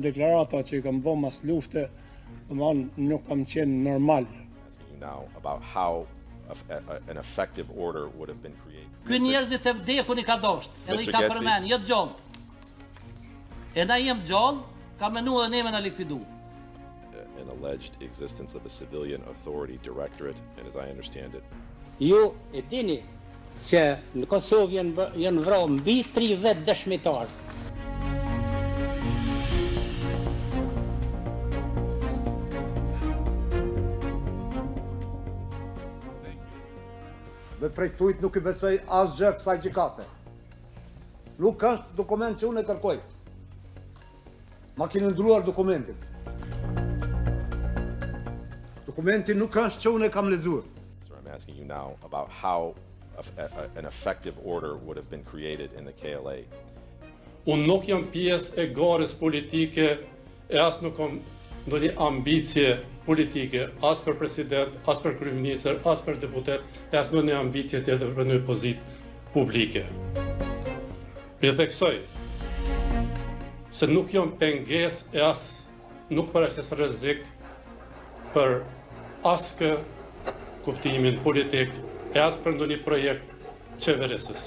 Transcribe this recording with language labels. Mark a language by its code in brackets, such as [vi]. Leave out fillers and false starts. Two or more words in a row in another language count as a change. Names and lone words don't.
[sq] deklarata që i kam bërë mas lufte, domethënë nuk kam qenë normal. [en] Now about how an effective order would have been created. [sq] Ky njerëzit e vdekun I ka dosht, edhe I ka përmend, jo gjallë. E na jem gjallë, ka menuar dhe neve na likvidu. [en] An alleged existence of a civilian authority directorate, and as I understand it, [sq] Ju e dini që në Kosovë janë vrarë mbi 30 dëshmitarë. Me prej tujt nuk I besoj asgjë kësaj gjykate. Nuk është dokument që unë e kërkoj. Ma keni ndruar dokumentin. Dokumenti nuk është që unë e kam lexuar. [en] so I'm asking you now about how an effective order would have been created in the KLA. [sq] Unë nuk jam pjesë e garës politike e as nuk kam ndonjë ambicie politike, as për president, as për kryeministër, as për deputet, e as ndonjë ambicie tjetër për një pozitë publike. Mi theksoj se nuk jam pengesë e as nuk përshës rrezik për askë kuptimin politik e as për ndonjë projekt qeverisës.